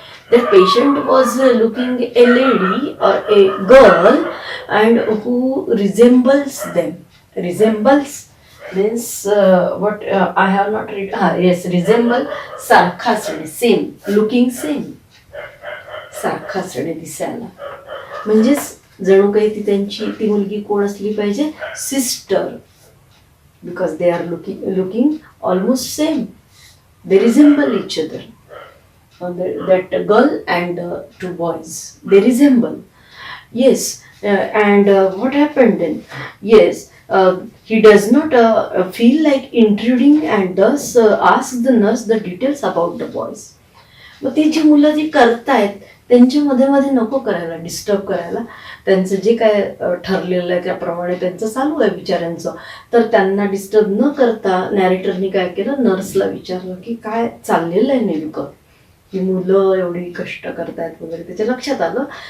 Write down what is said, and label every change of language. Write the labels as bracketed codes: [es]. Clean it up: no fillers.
[en] That patient was looking a lady or a girl and who resembles them. Resembles means what I have not read. Yes, resemble, [mr] सारखा असणे, [en] same, looking same, [mr] सारखा असणे दिसायला. म्हणजेच जणू काही ती मुलगी कोण असली पाहिजे? [en] Sister, because they are looking almost same. They resemble each other. That girl and 2 boys, they resemble. Yes, and what happened then? Yes, he does not feel like intruding and thus asks the nurse the details about the boys. [mr] मग ती जी मुलं जी करतायत त्यांच्या मध्ये मध्ये नको करायला, disturb करायला. त्यांचं जे काय ठरलेलं आहे त्याप्रमाणे त्यांचं चालू आहे बिचाऱ्यांचं. तर त्यांना डिस्टर्ब न करता नॅरेटरनी काय केलं, नर्सला विचारलं की काय चाललेलं आहे नेमकं, की मुलं एवढी कष्ट करतायत वगैरे. त्याच्या लक्षात आलं.